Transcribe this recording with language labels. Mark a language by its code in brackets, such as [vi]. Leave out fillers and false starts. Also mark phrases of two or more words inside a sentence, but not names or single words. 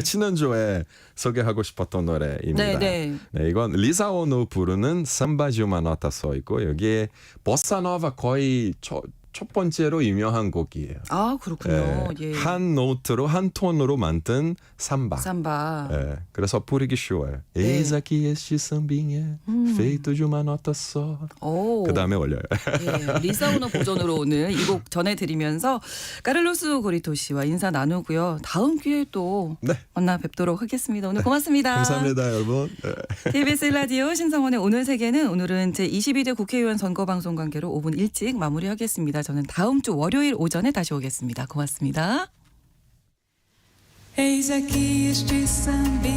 [ko] 지난주에 소개하고 싶었던 노래입니다. 네. 이건 리사 오노 부르는 삼바 지우마 노타 써 있고 여기에 보사노바 거의 첫 번째로 유명한 곡이에요. 아, 그렇군요. 예. 예. 한 노트로 한 톤으로 만든 삼바. 삼바. 예. 그래서 부르기 쉬워요. 네. [pt] Eis aqui este sambinha feito de uma nota só. [ko] 오. 그 다음에 올려요. 예, 리사 오너 버전으로 오늘 이 곡 전해드리면서 카를로스 고리토 씨와 인사 나누고요. 다음 기회에 또 네. 만나 뵙도록 하겠습니다. 오늘 고맙습니다. 감사합니다, 여러분. 네. KBS 라디오 신성원의 오늘 세계는 오늘은 제22대 국회의원 선거방송 관계로 5분 일찍 마무리하겠습니다. 저는 다음 주 월요일 오전에 다시 오겠습니다. 고맙습니다. [pt] Eis aqui este